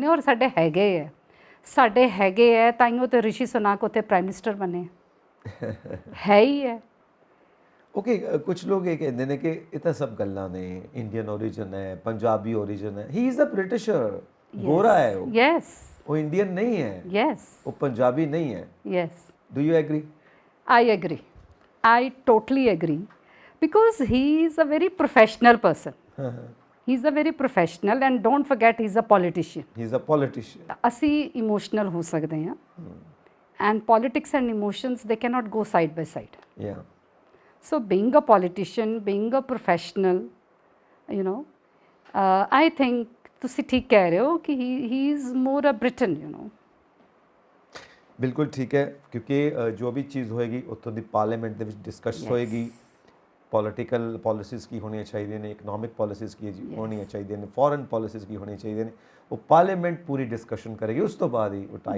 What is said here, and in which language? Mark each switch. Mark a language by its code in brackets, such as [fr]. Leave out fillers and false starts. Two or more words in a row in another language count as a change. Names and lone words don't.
[pa] ਔਰ ਸਾਡੇ ਹੈਗੇ ਹੈ ਤਾਈਓ ਤੇ ਰਿਸ਼ੀ ਸੁਨਾਕ ਉੱਥੇ [en] prime minister [pa] ਬਣੇ ਹੈ ਹੀ ਹੈ। ਓਕੇ, ਕੁਝ ਲੋਕ ਇਹ ਕਹਿੰਦੇ ਨੇ ਕਿ ਇਹ ਤਾਂ ਸਭ ਗੱਲਾਂ ਨੇ, [en] Indian origin [pa] ਹੈ, ਪੰਜਾਬੀ ਓਰੀਜਨ ਹੈ, [en] he is a Britisher, [pa] ਗੋਰਾ ਹੈ ਉਹ, ਯੈਸ, ਉਹ ਇੰਡੀਅਨ ਨਹੀਂ ਹੈ, ਯੈਸ, ਉਹ ਪੰਜਾਬੀ ਨਹੀਂ ਹੈ, ਯੈਸ। [en] do you agree? I agree. I totally agree, because he is a very professional person. He's a very professional, and don't forget he's a politician. He's a politician. [pa] ਅਸੀਂ emotional ਹੋ ਸਕਦੇ ਹਾਂ, [en] and politics and emotions, they cannot go side by side. Yeah. So being a politician, being a professional, I think [pa] ਤੁਸੀਂ ਠੀਕ ਕਹਿ ਰਹੇ ਹੋ ਕਿ [en] he is more a Briton, [pa] ਬਿਲਕੁਲ ਠੀਕ ਹੈ, ਕਿਉਂਕਿ ਜੋ ਵੀ ਚੀਜ਼ ਹੋਏਗੀ ਉੱਥੋਂ ਦੀ ਪਾਰਲੀਮੈਂਟ ਦੇ ਵਿੱਚ ਡਿਸਕਸ ਹੋਏਗੀ, [en] political policies [pa] ਕੀ ਹੋਣੀਆਂ ਚਾਹੀਦੀਆਂ ਨੇ, [en] economic policies [pa] ਕੀ ਹੋਣੀਆਂ ਚਾਹੀਦੀਆਂ ਨੇ, [en] foreign policies [pa] ਕੀ ਹੋਣੀਆਂ ਚਾਹੀਦੀਆਂ ਨੇ, ਉਹ ਪਾਰਲੀਮੈਂਟ ਪੂਰੀ ਡਿਸਕਸ਼ਨ ਕਰੇਗੀ। ਉਸ ਤੋਂ ਬਾਅਦ ਹੀ ਉਹ ਟਾਈਸ